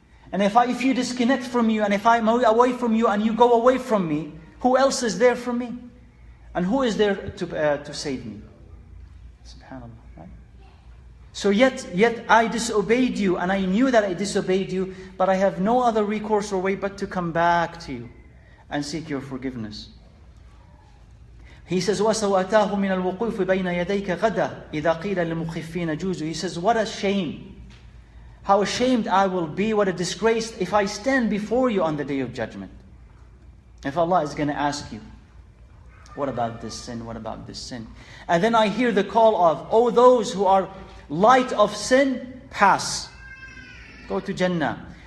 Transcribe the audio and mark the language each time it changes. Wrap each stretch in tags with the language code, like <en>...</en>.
<en>And if you disconnect from you, and if I'm away from you, and you go away from me, who else is there for me? And who is there to save me? SubhanAllah. Right? So yet I disobeyed you, and I knew that I disobeyed you, but I have no other recourse or way but to come back to you and seek your forgiveness. He says,</en> <ar>وَسَوَأْتَاهُ مِنَ الْوُقُوفِ بَيْنَ يَدَيْكَ غَدًا إِذَا قِيلَ لِلْمُخِفِّينَ جُوزُ.</ar> <en>He says, what a shame. How ashamed I will be, what a disgrace if I stand before you on the day of judgment. If Allah is going to ask you, what about this sin, what about this sin? And then I hear the call of, oh, those who are light of sin, pass. Go to Jannah.</en>